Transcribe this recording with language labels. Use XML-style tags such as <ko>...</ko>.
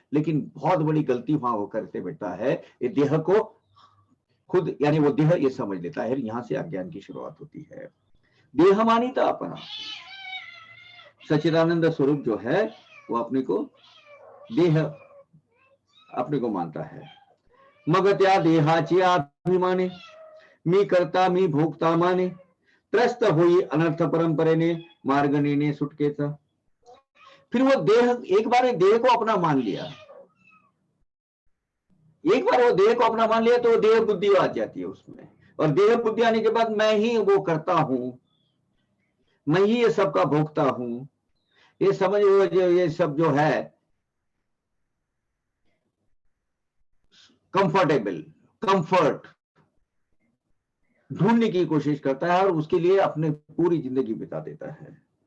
<hi>लेकिन बहुत बड़ी गलती वहां वो करते बैठा है, ये देह को खुद, यानी वो देह ये समझ लेता है। यहां से अज्ञान की शुरुआत होती है। देह मानिता अपना, सच्चिदानंद स्वरूप जो है वो अपने को देह अपने को मानता है।</hi> <mr>मग त्या देहाची अभिमाने, मी करता मी भोगता माने, त्रस्त होई अनर्थ परंपरेने, मार्ग नेने सुटकेचा।</mr> <hi>फिर वो देह, एक बार देह को अपना मान लिया, एक बार वो देह को अपना मान लिया तो वो देह बुद्धि आ जाती है उसमें। और देह बुद्धि आने के बाद मैं ही वो करता हूं, मैं ही ये सब का भोगता हूं, ये समझ, ये सब जो है कंफर्टेबल, कंफर्ट ढूंढने की कोशिश करता है और उसके लिए अपने पूरी जिंदगी बिता देता है।</hi>